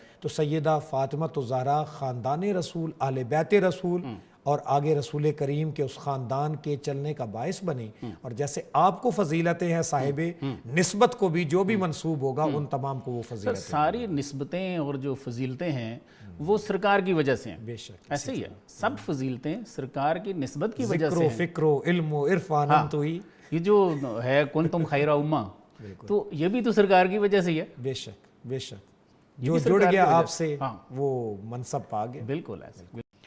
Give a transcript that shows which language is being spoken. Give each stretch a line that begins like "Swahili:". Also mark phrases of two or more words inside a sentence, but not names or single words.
Urdu: تو سیدہ فاطمہ الزہرا خاندان رسول، اہل بیت رسول، اور آگے رسول کریم کے اس خاندان کے چلنے کا باعث بنی. اور جیسے آپ کو فضیلتیں ہیں صاحب نسبت کو بھی جو بھی منسوب ہوگا ان تمام کو وہ فضیلتیں. ساری نسبتیں اور جو فضیلتیں ہیں وہ سرکار کی وجہ سے ہیں. بے شک ایسے ہی ہے، سب فضیلتیں سرکار کی نسبت کی وجہ سے ذکر و فکر و علم و عرفان تو ہی یہ جو ہے
Arabic: کنتم خیر امہ،
Urdu: تو یہ بھی تو سرکار کی وجہ سے ہی ہے. بے شک بے شک، جو جڑ گیا آپ سے وہ منصب پا گیا. بالکل ایسے.